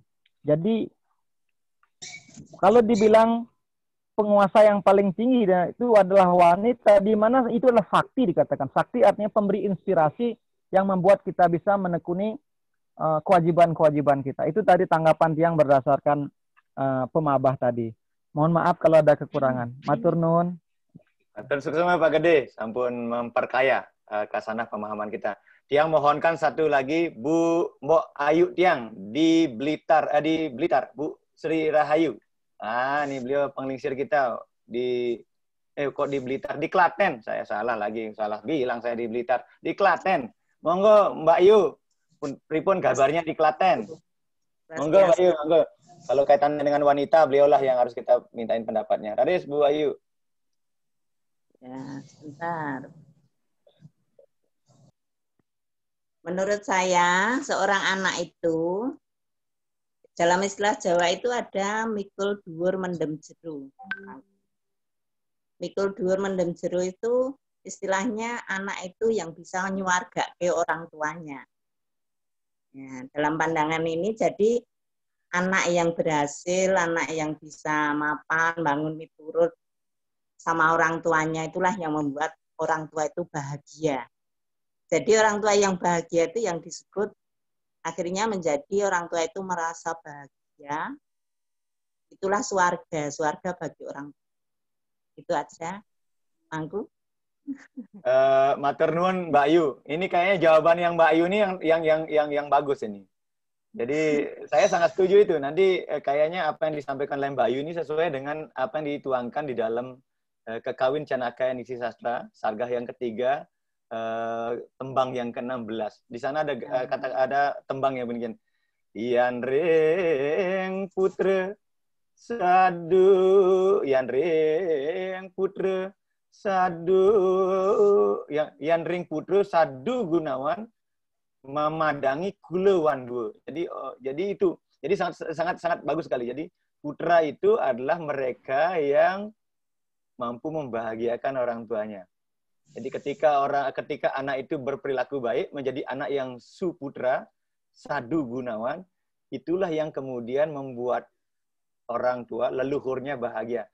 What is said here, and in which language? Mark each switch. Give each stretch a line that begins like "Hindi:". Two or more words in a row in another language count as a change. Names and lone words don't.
Indonesian: Jadi kalau dibilang penguasa yang paling tinggi itu adalah wanita, di mana itu adalah sakti dikatakan. Sakti artinya pemberi inspirasi yang membuat kita bisa menekuni kewajiban-kewajiban kita. Itu tadi tanggapan Tiang berdasarkan pemabah tadi. Mohon maaf kalau ada kekurangan.
Javanese: Matur nuwun.
Balinese: Matur suksema
Indonesian: Pak Gede, sampun memperkaya kasanah pemahaman kita. Tiang mohonkan satu lagi Mbok Ayu Tiang di Blitar, Bu Sri Rahayu. Ini beliau penglingsir kita kok di Blitar, di Klaten. Saya salah bilang saya di Blitar, di Klaten.
Javanese: Monggo Mbak Ayu, pripun kabarnya di Klaten? Monggo Mbak Ayu, monggo.
Indonesian: Kalau kaitannya dengan wanita, beliaulah yang harus kita mintain pendapatnya.
Balinese: Raris, Bu Ayu.
Indonesian: Ya, sebentar. Menurut saya, seorang anak itu, dalam istilah Jawa itu ada
Javanese: mikul dhuwur mendem jero. Mikul dhuwur mendem jero
Indonesian: itu istilahnya anak itu yang bisa nyuwargake orang tuanya. Ya, dalam pandangan ini jadi anak yang berhasil, anak yang bisa mapan,
Javanese: bangun miturut
Indonesian: sama orang tuanya itulah yang membuat orang tua itu bahagia. Jadi orang tua yang bahagia itu yang disebut akhirnya menjadi orang tua itu merasa bahagia. Itulah swarga bagi orang tua. Itu aja, Mangku.
Javanese: Matur nuwun Mbak Ayu.
Indonesian: Ini kayaknya jawaban yang Mbak Ayu ini yang bagus ini. Jadi saya sangat setuju itu. Nanti kayaknya apa yang disampaikan oleh Mbak Ayu ini sesuai dengan apa yang dituangkan di dalam Kekawin Canaka Nisi Sastra, Sargah yang ketiga, tembang yang ke-16. Di sana ada tembang yang begini.
Kawi: Yan ring putra sadu, yan ring putra sadu, yan ring putra sadu gunawan memadangi kulawan dua.
Indonesian: Jadi itu. Jadi sangat bagus sekali. Jadi putra itu adalah mereka yang mampu membahagiakan orang tuanya. Jadi ketika anak itu berperilaku baik, menjadi anak yang suputra,
Kawi: sadu gunawan,
Indonesian: itulah yang kemudian membuat orang tua, leluhurnya bahagia.